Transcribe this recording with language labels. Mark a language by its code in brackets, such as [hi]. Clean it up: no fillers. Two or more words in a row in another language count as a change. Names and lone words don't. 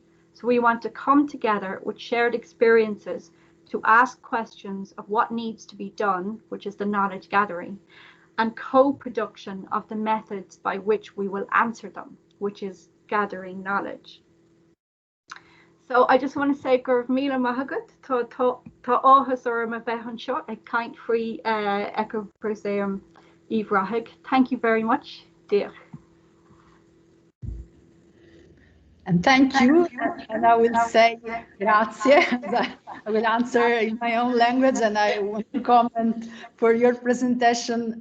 [en] So we want to come together with shared experiences to ask questions of what needs to be done, which is the knowledge gathering, and co-production of the methods by which we will answer them, which is gathering knowledge. So I just want to say [ga] Gorge Museum Trust tá áthas orm a bheith anseo ag caint faoi Eco-Museum Ivrahig. [en] Thank you very much, dear. And thank you. And I will say grazie. I will answer in my own language, and I want to comment for your presentation.